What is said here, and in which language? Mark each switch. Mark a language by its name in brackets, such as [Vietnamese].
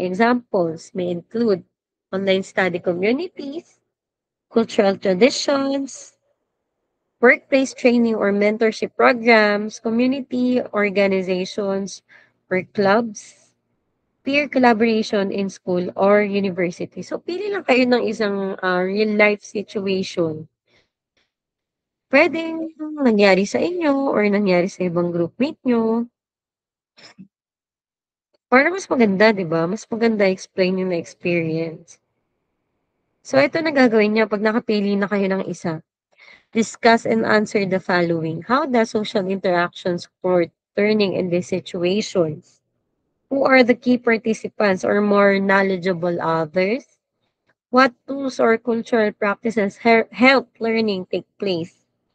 [English] Examples may include online study communities, cultural traditions, workplace training or mentorship programs, community organizations or clubs, peer collaboration in school or university. [Filipino] So, pili lang kayo ng isang [English] real life situation. [Filipino] Pwedeng nangyari sa inyo or nangyari sa ibang groupmate nyo. Para mas maganda, 'di ba? Mas maganda explain yung na-experience. So, ito na gagawin niyo 'pag nakapili na kayo ng isa. [English] Discuss and answer the following. How does social interaction support learning in these situations? Who are the key participants or more knowledgeable others? What tools or cultural practices help learning take place?